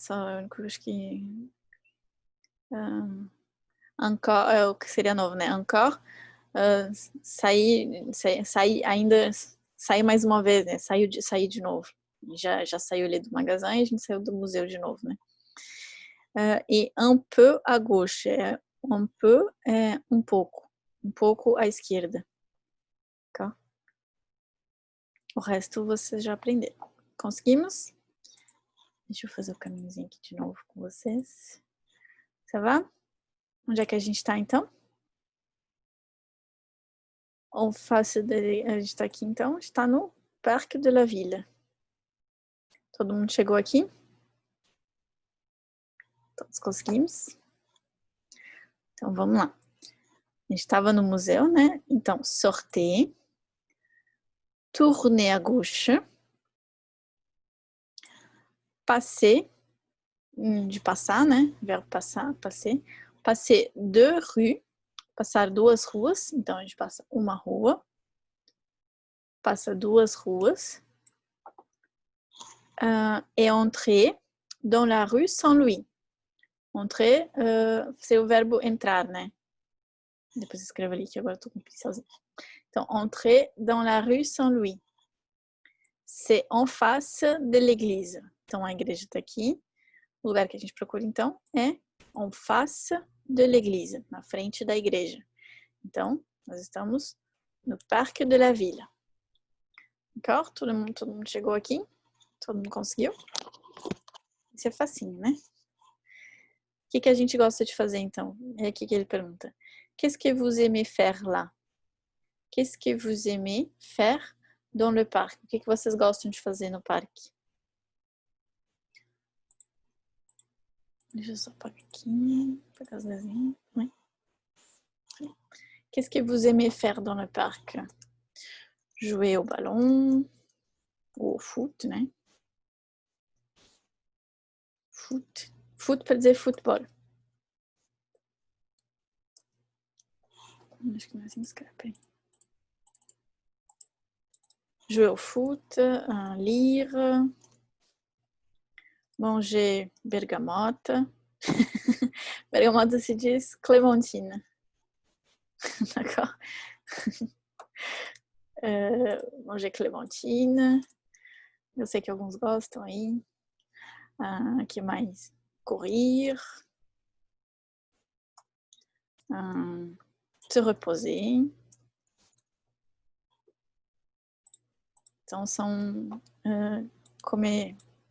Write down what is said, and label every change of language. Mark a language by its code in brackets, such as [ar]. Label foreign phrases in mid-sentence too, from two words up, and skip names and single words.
[pt] Só acho que encore é o que seria novo, né? Encore, sair ainda, sair mais uma vez, né? Sair de novo. Já saiu ali do magazine, a gente saiu do museu de novo, né? E [fr] un peu à gauche, un peu [pt] é um pouco à esquerda, tá? O resto vocês já aprenderam. Conseguimos? Deixa eu fazer o caminhozinho aqui de novo com vocês. [fr] Ça va? [pt] Onde é que a gente está, então? A gente está aqui, então. Está no Parque de la Ville. Todo mundo chegou aqui? Todos conseguimos? Então, vamos lá. A gente estava no museu, né? Então, [fr] sortez. Tournez à gauche. [pt] Passez. De passar, né? Verbo passar, [fr] passer. Passer deux rues. [pt] Passar duas ruas. Então, a gente passa uma rua. Passa duas ruas. [fr] Et entrer dans la rue Saint-Louis. Entrer, c'est [pt] o verbo entrar, né? Depois escrevo ali que agora eu tô com o pincelzinho. Então, [fr] entrer dans la rue Saint-Louis. C'est en face de l'église. [pt] Então, a igreja está aqui. O lugar que a gente procura, então, é [fr] en face de l'église, [pt] na frente da igreja. Então, nós estamos no Parque de la Ville. [fr] D'accord? [pt] Todo mundo chegou aqui? Todo mundo conseguiu? Isso é facinho, né? O que a gente gosta de fazer, então? É aqui que ele pergunta. [fr] Qu'est-ce que vous aimez faire là? Qu'est-ce que vous aimez faire dans le parc? [pt] O que vocês gostam de fazer no parque? Deixa eu só apagar aqui. Pegar as desenhos. [fr] Qu'est-ce que vous aimez faire dans le parc? Jouer au ballon ou au foot, né? [pt] Foot. Foot para dizer futebol. Acho que não é assim que escreve. [fr] Jouer au foot, lire, manger bergamote. [pt] Bergamote se diz clémentine. [fr] D'accord? Manger clémentine. [pt] Eu sei que alguns gostam aí. Que mais? Courir. [fr] Se reposer. [pt] Então, são comer